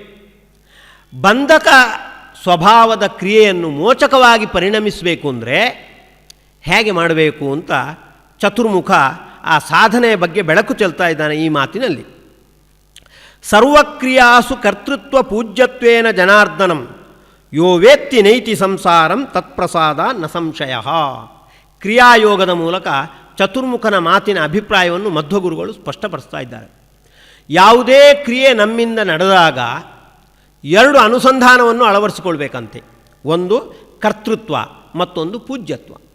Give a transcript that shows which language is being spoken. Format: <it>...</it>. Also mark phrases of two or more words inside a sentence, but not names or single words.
<kn>ಬಂಧಕ ಸ್ವಭಾವದ ಕ್ರಿಯೆಯನ್ನು ಮೋಚಕವಾಗಿ ಪರಿಣಮಿಸಬೇಕು ಅಂದರೆ ಹೇಗೆ ಮಾಡಬೇಕು ಅಂತ ಚತುರ್ಮುಖ ಆ ಸಾಧನೆಯ ಬಗ್ಗೆ ಬೆಳಕು ಚೆಲ್ತಾ ಇದ್ದಾನೆ ಈ ಮಾತಿನಲ್ಲಿ.</kn> <sa>ಸರ್ವಕ್ರಿಯಾಸು ಕರ್ತೃತ್ವ ಪೂಜ್ಯತ್ವೇನ ಜನಾರ್ದನಂ ಯೋ ವೇತ್ತಿ ನೈತಿ ಸಂಸಾರಂ ತತ್ಪ್ರಸಾದ ನ ಸಂಶಯ.</sa> <kn>ಕ್ರಿಯಾಯೋಗದ ಮೂಲಕ ಚತುರ್ಮುಖನ ಮಾತಿನ ಅಭಿಪ್ರಾಯವನ್ನು ಮಧ್ವಗುರುಗಳು ಸ್ಪಷ್ಟಪಡಿಸ್ತಾ ಇದ್ದಾರೆ. ಯಾವುದೇ ಕ್ರಿಯೆ ನಮ್ಮಿಂದ ನಡೆದಾಗ ಎರಡು ಅನುಸಂಧಾನವನ್ನು ಅಳವಡಿಸಿಕೊಳ್ಬೇಕಂತೆ. ಒಂದು ಕರ್ತೃತ್ವ, ಮತ್ತೊಂದು ಪೂಜ್ಯತ್ವ.</kn>